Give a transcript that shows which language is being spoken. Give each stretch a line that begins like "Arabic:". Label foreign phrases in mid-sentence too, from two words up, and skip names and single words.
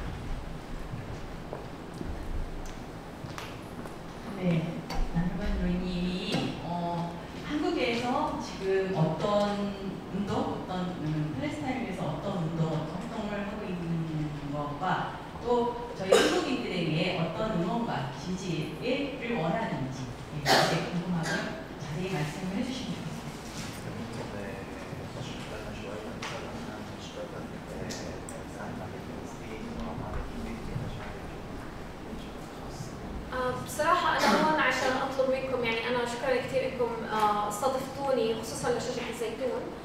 Korean: 네, 나누반 로이님이 한국에서 지금 어떤 운동, 팔레스타인을 위해서 어떤 운동, 어떤 활동을 하고 있는 것과 또 저희 한국인들에게 어떤 응원과 지지를 원하는지 이렇게 궁금하고요. 자세히 말씀을 해주시면 좋겠습니다.
Arabic: بصراحة أنا هون عشان أطلب منكم، يعني أنا شكرا كثير إنكم استضفتوني خصوصا لشجرة الزيتون.